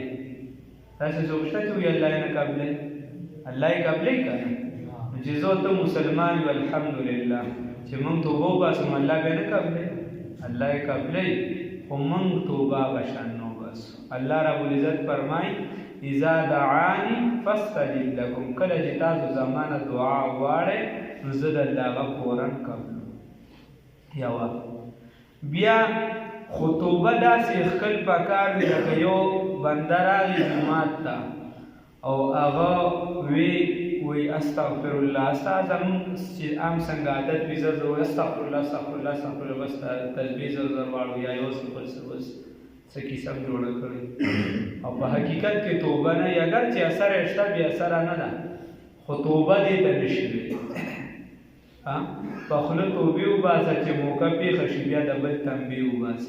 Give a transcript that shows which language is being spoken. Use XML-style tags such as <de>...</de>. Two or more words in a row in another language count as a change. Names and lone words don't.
<ps>تاسې څوک شته چې وایي الله یې نه قبلوي؟ الله یې قبلوي که نه؟ نو چې زه ته مسلمان یو الحمدلله چې موږ توبه وباسو نو الله بیا نه قبلوي؟ الله یې قبلوي خو موږ توبه هغه شان نه وباسو. الله رب العزت فرمایي</ps> <ar>اذا دعاني فاستجب لكم،</ar> <ps>کله چې تاسو زمانه دعا وغواړئ نو زه د الله هغه فورا قبلوم. یوه بیا خو توبه داسې ښکل پکار وي لکه یو بنده راغی جومات ته او هغه وی</ps> <ar>استغفر الله.</ar> <ps>ستا زمونږ چې عام څنګه عادت وي زر زر</ps> <ar>استغفر الله استغفر الله استغفر الله</ar> <ps>بس تسبیح زر زر واړو یا یو څه بل څه بس څه کیسه م جوړه کړې او په حقیقت کې توبه نه وي. اگر چې اثر یې شته بې اثره نه ده خو توبه دې ته نه شي ویلی. په خوله توبې وباسه چې موقع پېښه شي بیا د بل تنبیه وباسه.</ps>